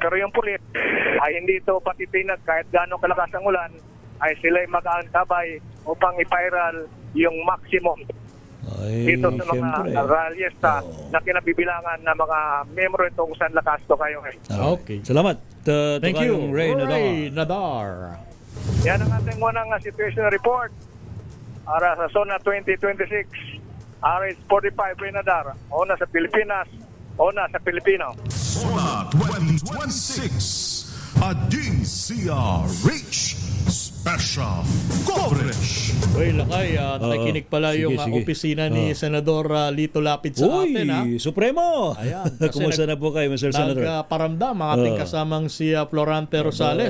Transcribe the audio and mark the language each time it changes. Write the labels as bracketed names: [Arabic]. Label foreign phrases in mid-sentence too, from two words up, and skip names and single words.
[Filipino] Pero yung pulis ay hindi ito patitinag kahit gaano kalakas ang ulan ay sila'y mag-aantabay upang ipairal yung maximum dito sa mga ralyesta na kinabibilangan na mga membro itong San Lacasto kayo. Okay. Salamat. [English] Thank you, Ray Nadar. [Filipino] Yan ang ating unang [English] situation report [Filipino] para sa Zona 2026. RH45 Ray Nadar. Una sa Pilipinas, una sa Pilipino. [English] Zona 2026, a DZRH special coverage. [Filipino] Uy, Lakay, nakikinig pala yung opisina ni Senador Lito Lapid sa atin. Supremo! Ayan. Kumusta na po kayo, [English] Mr. Senator? [Filipino] Nagparamdam ang ating kasamang si Florante Rosales.